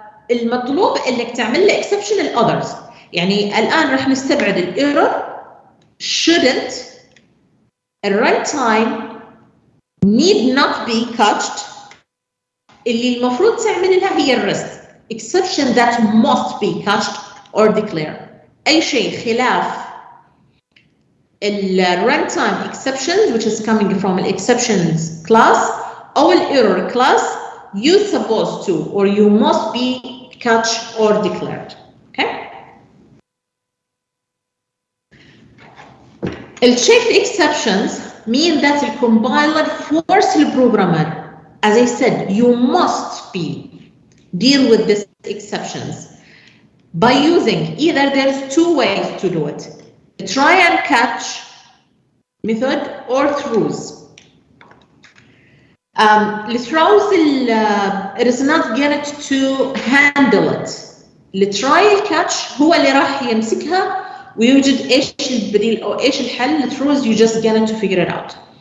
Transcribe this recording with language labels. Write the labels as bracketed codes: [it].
[ar] المطلوب انك تعمل له exception الاذرز. يعني الان راح نستبعد الايرور [en] shouldn't runtime need not be catched. [ar] اللي المفروض تعمل لها هي الرست [en] exception that must be catched or declared. اي شيء خلاف runtime exceptions which is coming from the exceptions class or error class, you supposed to or you must be catched or declared. Okay. Checked exceptions mean that the compiler forces the programmer, as I said, you must deal with these exceptions by using either there's two ways to do it. Try and catch method or throws. The throws it is not going to handle it. The try catch [ar] هو اللي راح يمسكها ويوجد ايش البديل او ايش الحل. [en] The throws you just going to figure it out.